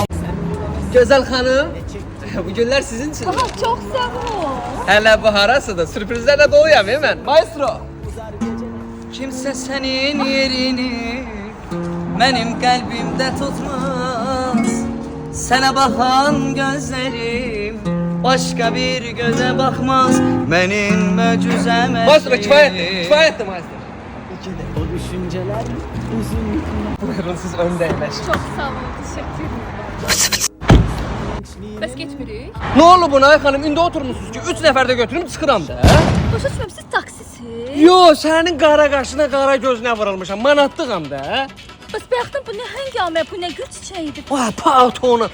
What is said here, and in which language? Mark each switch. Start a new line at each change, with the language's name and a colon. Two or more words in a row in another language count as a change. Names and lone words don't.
Azerbaijani: Gözəl xanım. Bu günlər sizin üçün. Aha, çox sağ ol. Hələ bu harasıdır? Sürprizlərlə doluyam mən. Maestro. Kimsə sənin yerini mənim qəlbimdə tutmaz. Sənə baxan gözlərim
Turkish: Başka bir göze bakmaz benim möcüzem her
Azerbaijani: Maestro kifayettir,
Turkish: şeyim.
Azerbaijani: kifayettir maestro.
Turkish: O düşünceler uzun.
Azerbaijani: Buyurun siz önde yerləşin.
Turkish: Çok sağ olun, teşekkür ederim.
Azerbaijani: Bəs getmirik?
Turkish: Ne oldu buna ay xanım?
Azerbaijani: İndi oturmuşsunuz ki 3 nəfər də götürüm çıxıram da. Başa düşməm, siz taksisiz. Yo, sənin qara qaşına, qara gözünə vurulmuşam. Manatlığam da. Bəs bayaqdan bu nə həngamə, bu nə gül çiçəyidir? Vay, patonu.